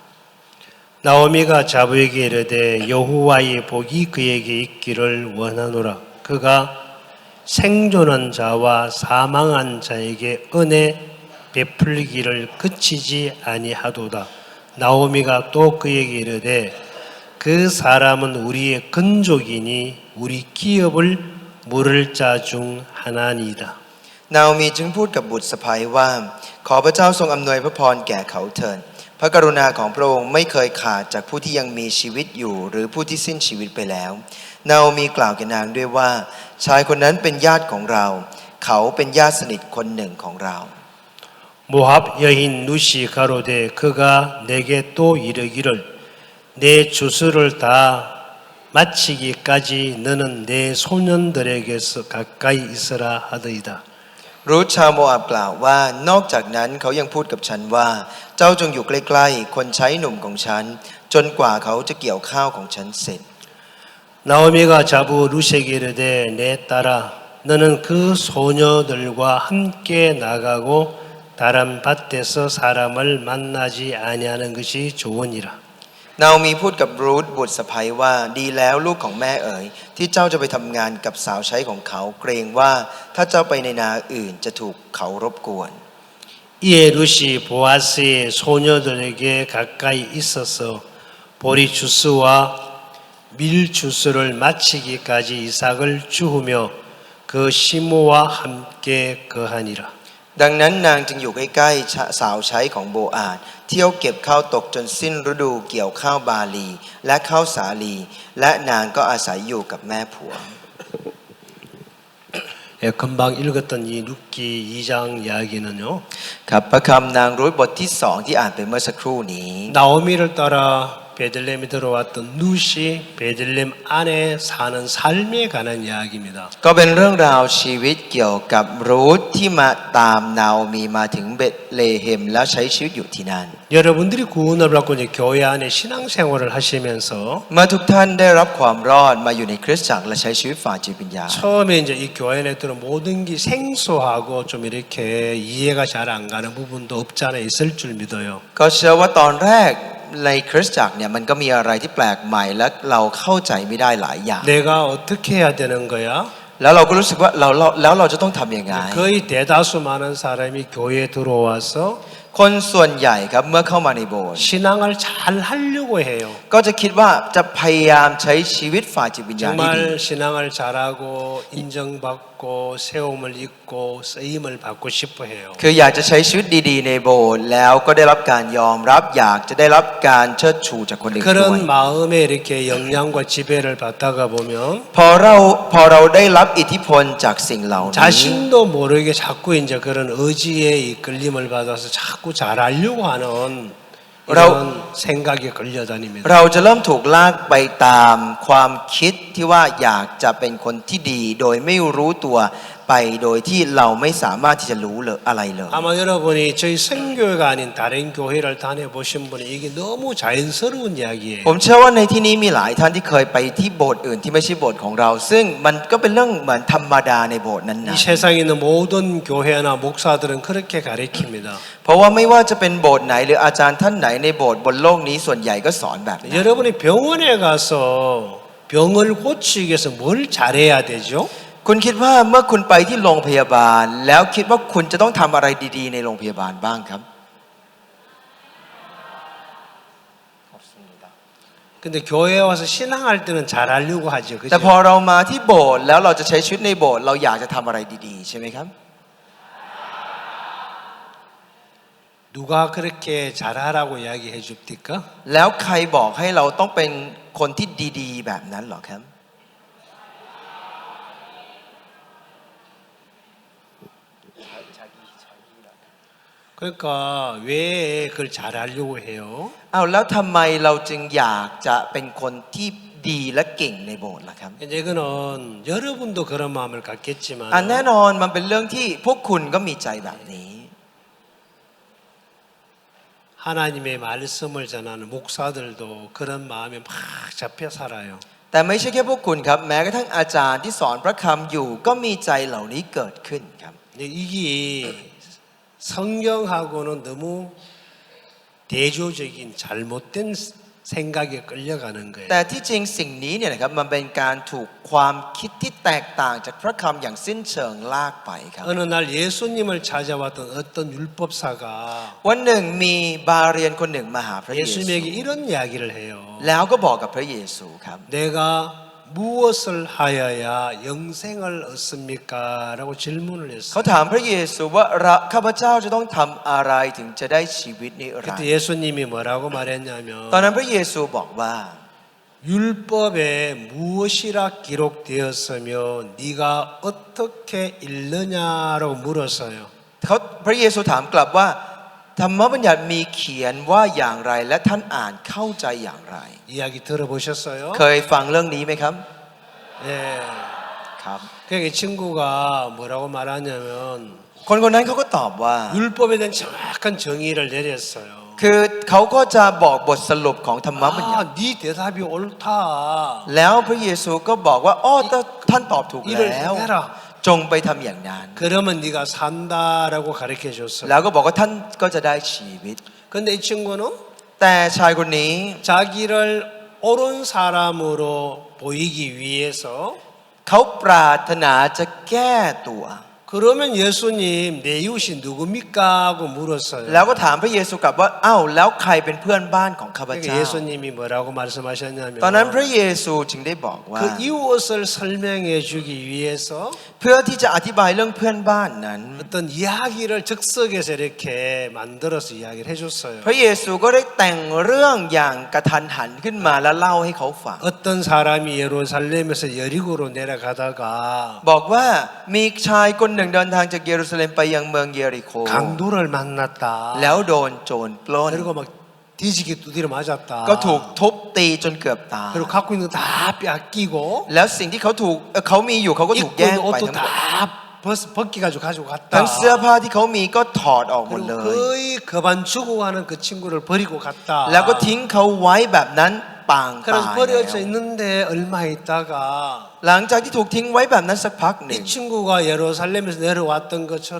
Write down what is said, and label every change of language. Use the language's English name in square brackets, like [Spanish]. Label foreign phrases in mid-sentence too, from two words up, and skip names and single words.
[Korean] 나오미가 자부에게 이르되 여호와의 복이 그에게 있기를 원하노라. 그가 생존한 자와 사망한 자에게 은혜 베풀기를 그치지 아니하도다. 나오미가 또 그에게 이르되 그 사람은 우리의 근족이니 우리 기업을 물을 자 중 하나니이다. [Thai] นาโอมีจึงพูดกับบุตรสะใภ้ว่าขอพระเจ้าทรงอำนวยพระพรแก่เขาเถิดพระกรุณาของพระองค์ไม่เคยขาดจากผู้ที่ยังมีชีวิตอยู่หรือผู้ที่สิ้นชีวิตไปแล้วนาโอมีกล่าวแก่นางด้วยว่าชายคนนั้นเป็นญาติของเราเขาเป็นญาติสนิทคนหนึ่งของเรา [Korean] 모압 여인 룻이 가로되 그가 내게 또 이르기를 내 주수를 다 마치기까지 너는 내 소년들에게서 가까이 있으라 하더이다. [Thai] รูธชาวโมอาบกล่าวว่านอกจากนั้นเขายังพูดกับฉันว่าเจ้าจงอยู่ใกล้ๆคนใช้หนุ่มของฉันจนกว่าเขาจะเกี่ยวข้าวของฉันเสร็จ [Korean] 나오미가 자부 룻에게 이르되 내 딸아 너는 그 소녀들과 함께 나가고 다른 밭에서 사람을 만나지 아니하는 것이 좋으니라. [Thai] นาโอมีพูดกับรูธบุตรสะใภ้ว่าดีแล้วลูกของแม่เอ๋ยที่เจ้าจะไปทำงานกับสาวใช้ของเขาเกรงว่าถ้าเจ้าไปในนาอื่นจะถูกเขารบกวน [Korean] 이에 룻이 보아스의 소녀들에게 가까이 있어서 보리 주스와 밀주스를 마치기까지 이삭을 주우며 그 시모와 함께 거하니라. [Thai] ดังนั้นนางจึงอยู่ใกล้ๆสาวใช้ของโบอาสเที่ยวเก็บข้าวตกจนสิ้นฤดูเกี่ยวข้าวบาลีและข้าวสาลีและนางก็อาศัยอยู่กับแม่ผัว [Korean] 예, 금방 읽었던 이 룻기 2장 이야기는요. [Thai] ครับพระคำนางรุธบทที่สองที่อ่านไปเมื่อสักครู่นี้ [Korean] 나오미를 따라 베들레헴에 들어왔던 룻이 베들레헴 안에 사는 삶에 관한 이야기입니다. [Thai] ก็เป็นเรื่องราวชีวิตเกี่ยวกับรูธที่มาตามนาโอมีมาถึงเบธเลเฮมแล้วใช้ชีวิตอยู่ที่นั่น [Korean] 여러분들이 구원을 받고 이제 교회 안에 신앙생활을 하시면서 [Thai] เมื่อทุกท่านได้รับความรอดมาอยู่ในคริสตจักรและใช้ชีวิตฝ่ายจิตวิญญาณ [Korean] 처음에 이제 이 교회 안에 들어 모든 게 생소하고 좀 이렇게 이해가 잘 안 가는 부분도 없지 않아 있을 줄 믿어요. [Thai] ก็เชื่อว่าตอนแรกในคริสตจักรเนี่ยมันก็มีอะไรที่แปลกใหม่และเราเข้าใจไม่ได้หลายอย่าง [Korean] 내가 어떻게 해야 되는 거야? [Thai] แล้วเราก็รู้สึกว่าเราจะต้องทำยังไง [Korean] 거의 대다수 많은 사람이 교회에 들어와서 [Thai] คนส่วนใหญ่ครับเมื่อเข้ามาในโบสถ์ [Korean] 신앙을 잘 하려고 해요. [Thai] ก็จะคิดว่าจะพยายามใช้ชีวิตฝ่ายจิตวิญญาณที่ดี [Korean] 정말 신앙을 잘하고 인정받고 세움을 입고 쓰임을 받고 싶어 해요. [Thai] คืออยากจะใช้ชีวิตดีๆในโบสถ์แล้วก็ได้รับการยอมรับอยากจะได้รับการเชิดชูจากคนอื่นด้วย [Korean] 그런 마음에 이렇게 영향과 지배를 받다가 보면 [Thai] พอเราได้รับอิทธิพลจากสิ่งเหล่านี้ [Korean] 자신도 모르게 자꾸 이제 그런 의지에 이끌림을 받아서 자꾸 잘하려고 하는 이런 생각에 걸려다닙니다. [Thai] เราจะเริ่มถูกลากไปตามความคิดที่ว่าอยากจะเป็นคนที่ดีโดยไม่รู้ตัวไปโดยที่เราไม่สามารถที่จะรู้เลยอะไรเลย [Korean] 아마 여러분이 저희 선교회가 아닌 다른 교회를 다녀보신 분이 이게 너무 자연스러운 이야기예요. [Thai] ผมเชื่อว่าในที่นี้มีหลายท่านที่เคยไปที่โบสถ์อื่นที่ไม่ใช่โบสถ์ของเราซึ่งมันก็เป็นเรื่องเหมือนธรรมดาในโบสถ์นั้น [Korean] 이 [Thai] นะ [Korean] 세상에 있는 모든 교회나 목사들은 그렇게 가르칩니다. [Thai] เพราะว่าไม่ว่าจะเป็นโบสถ์ไหนหรืออาจารย์ท่านไหนในโบสถ์บนโลกนี้ส่วนใหญ่ก็สอนแบบนั้น [Korean] 여러분이 병원에 가서 병을 고치기 위해서 뭘 잘해야 되죠? [Thai] คุณคิดว่าเมื่อคุณไปที่โรงพยาบาลแล้วคิดว่าคุณจะต้องทำอะไรดีๆในโรงพยาบาลบ้างครับ [Korean] 근데 교회에 와서 신앙할 때는 잘하려고 하죠. [Thai] แต่ [Korean] 그죠? [Thai] พอเรามาที่โบสถ์แล้วเราจะใช้ชีวิตในโบสถ์เราอยากจะทำอะไรดีๆใช่ไหมครับ [Korean] 누가 그렇게 잘하라고 이야기해 줍니까? [Thai] แล้วใครบอกให้เราต้องเป็นคนที่ดีๆแบบนั้นหรอครับ [Korean] 그러니까 왜 그걸 잘하려고 해요? [Thai] เอาแล้วทำไมเราจึงอยากจะเป็นคนที่ดีและเก่งในโบสถ์ล่ะครับ [Korean] 이제 이거는 여러분도 그런 마음을 갖겠지만 [Thai] แน่นอนมันเป็นเรื่องที่พวกคุณก็มีใจแบบนี้ [Korean] 하나님의 말씀을 전하는 목사들도 그런 마음에 막 잡혀 살아요. [Thai] แต่ไม่ใช่แค่พวกคุณครับแม้กระทั่งอาจารย์ที่สอนพระคำอยู่ก็มีใจเหล่านี้เกิดขึ้นครับ [Korean] 근데 이게 성경하고는 너무 대조적인 잘못된 생각에 끌려가는 거예요. [Thai] แต่ที่จริงสิ่งนี้เนี่ยนะครับมันเป็นการถูกความคิดที่แตกต่างจากพระคำอย่างสิ้นเชิงลากไปครับ [Korean] 어느 날 예수님을 찾아왔던 어떤 율법사가 [Thai] วันหนึ่งมีบาเรียนคนหนึ่งมาหาพระเยซู [Korean] 예수님에게 이런 이야기를 해요. [Thai] แล้วก็บอกกับพระเยซูครับ [Korean] 내가 무엇을 하여야 영생을 얻습니까? 라고 질문을 [Thai] เขา [Korean] 했어요. [Thai] ถามพระเยซูว่าข้าพเจ้าจะต้องทำอะไรถึงจะได้ชีวิตนิรันด [Korean] 그때 [Thai] ร์ [Korean] 예수님이 뭐라고 [Thai] ตอน [Korean] 말했냐면 [Thai] นั้นพระเยซูบอกว่า [Korean] 율법에 무엇이라 기록되었으며 네가 어떻게 읽느냐라고 물었어요. [Thai] พระเยซูถามกลับว่าธรรมบัญญัติมีเขียนว่าอย่างไรและท่านอ่านเข้าใจอย่างไร [Korean] 이야기 들어보셨어요? [Thai] เคยฟังเรื่องนี้ไหมครับ [Korean] 예. [Thai] ครับ [Korean] 그러니까 이 친구가 뭐라고 말하냐면 [Thai] คนคนนั้นเขาก็ตอบว่า [Korean] 율법에 대한 정확한 정의를 내렸어요. [Thai] คือเขาก็จะบอกบทสรุปของธรรมบัญญัติ [Korean] 네 대답이 옳다. [Thai] แล้วพระเยซูก็บอกว่าอ้อท่านตอบถูก [Korean] 이를 [Thai] แล้ว [Korean] 행해라. [Thai] จงไปทำอย่างนั้น [Korean] 그러면 네가 산다라고 가르쳐 줬어요. [Thai] แล้วก็บอกว่าท่านก็จะได้ชีวิต [Korean] 근데 이 친구는 [Thai] แต่ชายคนนี้ [Korean] 자기를 옳은 사람으로 보이기 위해서 [Thai] เขาปรารถนาจะแก้ตัว [Korean] 그러면 예수님 내 이웃이 누굽니까? 하고 물었어요. [Thai] แล้วก็ถามพระเยซูกลับว่าอ้าวแล้วใครเป็นเพื่อนบ้านของข้าพ [Korean] 그러니까 [Thai] เจ้า [Korean] 예수님이 뭐라고 말씀하셨냐면 [Thai] ตอนนั้นพระเยซูจึงได้บอกว่า [Korean] 그 이웃을 설명해 주기 위해서 [Thai] เพื่อที่จะอธิบายเรื่องเพื่อนบ้านนั้น [Korean] 어떤 이야기를 즉석에서 이렇게 만들어서 이야기를 해줬어요. [Thai] พระเยซูก็ได้แต่งเรื่องอย่างกระทันหันขึ้นมาแล้วเล่าให้เขาฟัง [Korean] 어떤 사람이 예루살렘에서 여리고로 내려가다가 [Thai] บอกว่ามีชายคนหนึ่งเดินทางจากเยรูซาเล็มไปยังเมืองเยริโค [Korean] 강도를 만났다. [Thai] แล้วโดนโจรปล้น [Korean] 그리고 막 뒤지게 두드려 맞았다. [Thai] ก็ถูกทุบตีจนเกือบตาย [Korean] 그리고 갖고 있는 거 다 뺏기고 [Thai] แล้วสิ่งที่เขามีอยู่เขาก็ถูก [Korean] 입고 [Thai] แย่ง [Korean] 있는 [Thai] ไป [Korean] 옷도 [Thai] ทั้งหมด [Korean] 다 벗겨가지고 가지고 [Thai] ทั้ง [Korean] 갔다. [Thai] เสื้อผ้าที่เขามีก็ถอดออกหมดเล [Korean] 그리고 [Thai] ย [Korean] 거의 그만 죽어가는 그 친구를 버리고 갔다. [Thai] แล้วก็ทิ้งเขาไว้แบบนั้นปางตา [Korean] 그래서 [Thai] ย [Korean] 버려져 [Thai] แล้ว [Korean] 있는데 얼마 있다가 [Thai] หลังจากที่ถูกทิ้งไว้แบบนั้นสักพักหนึ่ง [Korean] 이 친구가 예루살렘에서 내려왔던 것처럼